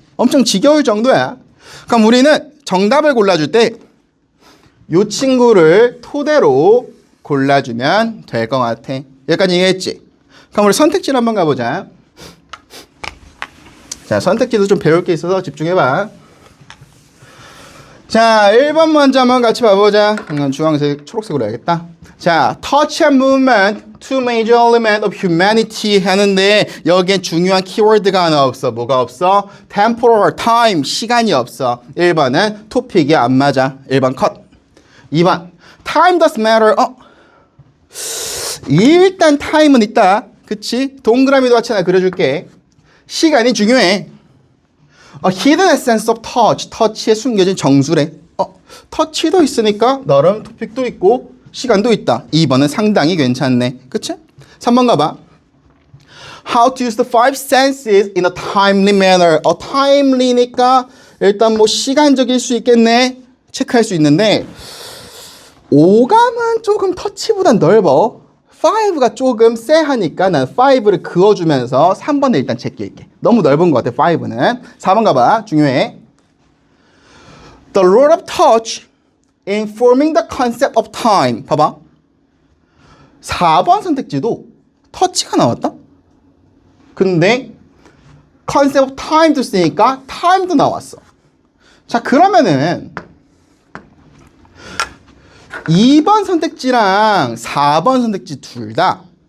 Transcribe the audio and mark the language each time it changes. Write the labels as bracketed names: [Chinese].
[Korean] 엄청 지겨울 정도야. 그럼 우리는 정답을 골라줄 때 이 친구를 토대로 골라주면 될 것 같아. 여기까지 얘기했지? 그럼 우리 선택지를 한번 가보자. 자, 선택지도 좀 배울 게 있어서 집중해봐. 자, 1번 먼저 한번 같이 봐보자. 주황색, 초록색으로 해야겠다. 자, [English] touch and movement, two major elements of humanity [Korean] 하는데 여기엔 중요한 키워드가 하나 없어. 뭐가 없어? temporal, time, 시간이 없어. 1번은 토픽이 안 맞아. 1번 컷. 2번, [English] time does matter. [Korean] 일단 time은 있다. 그치? 동그라미도 같이 하나 그려줄게. 시간이 중요해. [English] hidden essence of touch. [Korean] 터치에 숨겨진 정수래. 터치도 있으니까 나름 토픽도 있고 시간도 있다. 2번은 상당히 괜찮네. 그치? 3번 가봐. [English] How to use the five senses in a timely manner. [Korean] timely니까 일단 뭐 시간적일 수 있겠네. 체크할 수 있는데 오감은 조금 터치보단 넓어. 5가 조금 쎄하니까 난 5를 그어주면서 3번을 일단 제낄게. 너무 넓은 것 같아 5는. 4번 가봐. 중요해. [English] The role of touch in forming the concept of time. [Korean] 봐봐. 4번 선택지도 터치가 나왔다. 근데 [English] concept of time [Korean] 도 쓰니까 time도 나왔어. 자, 그러면은 2번 선택지랑 4번 선택지 둘 다